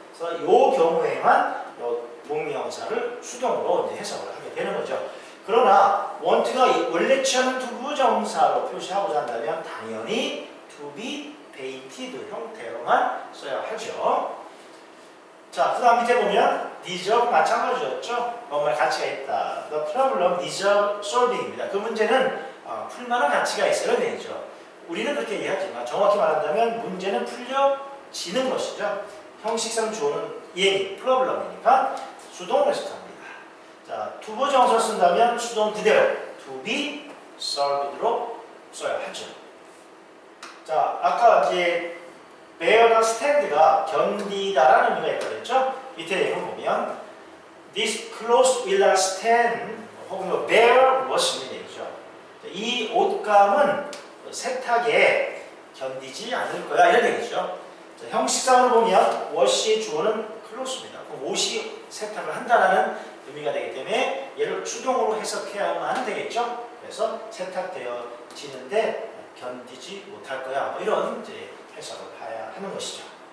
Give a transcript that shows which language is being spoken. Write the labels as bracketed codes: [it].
[ko] 그래서 이 경우에만 동명사를 수동으로 이제 해석을 하게 되는 거죠. 그러나 want가 원래 취하는 투부정사로 표시하고자 한다면 당연히 to be painted 형태로만 써야 하죠. 자, 그 다음 밑에 보면 deserve 마찬가지였죠. 뭔가 가치가 있다. [en] The problem deserve solving입니다. [ko] 그 문제는 풀만한 가치가 있어야 되죠. 우리는 그렇게 이해하지만 정확히 말한다면 문제는 풀려지는 것이죠. 형식상 주어는 얘기, problem이니까 수동으로 해석합니다. 자, 투부정사 쓴다면 수동 그대로 to be solved로 써야 하죠. 자, 아까 이제 bear나 stand가 견디다라는 의미가 있다고 했죠? 밑에 내용 보면 [en] this clothes will not stand [ko] 혹은 [en] bear washing [ko] 얘기죠. 이 옷감은 세탁에 견디지 않을 거야 이런 얘기죠. 자, 형식상으로 보면 wash의 주어는 clothes입니다. 그럼 옷이 세탁을 한다라는 의미가 되기 때문에 얘를 수동으로 해석해야만 되겠죠. 그래서 세탁되어지는데 견디지 못할 거야 뭐 이런 이제 해석을 해야 하는 것이죠.